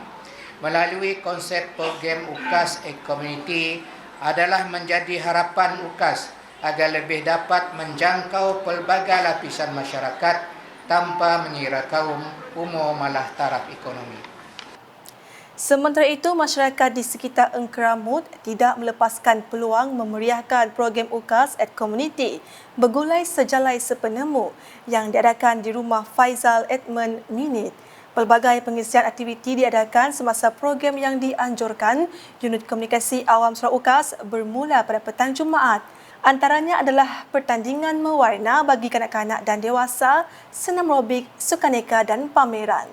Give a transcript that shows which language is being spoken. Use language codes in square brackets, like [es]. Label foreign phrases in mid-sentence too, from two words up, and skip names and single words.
[ms] Melalui konsep program UKAS e-Community adalah menjadi harapan UKAS agar lebih dapat menjangkau pelbagai lapisan masyarakat tanpa mengira kaum, umur malah taraf ekonomi. Sementara itu, masyarakat di sekitar Engkeramut tidak melepaskan peluang memeriahkan program UKAS at Community bergulai sejalai sepenemu yang diadakan di rumah Faizal Edmund Minit. Pelbagai pengisian aktiviti diadakan semasa program yang dianjurkan Unit Komunikasi Awam Sarawak UKAS bermula pada petang Jumaat. Antaranya adalah pertandingan mewarna bagi kanak-kanak dan dewasa, senam robik, sukaneka dan pameran.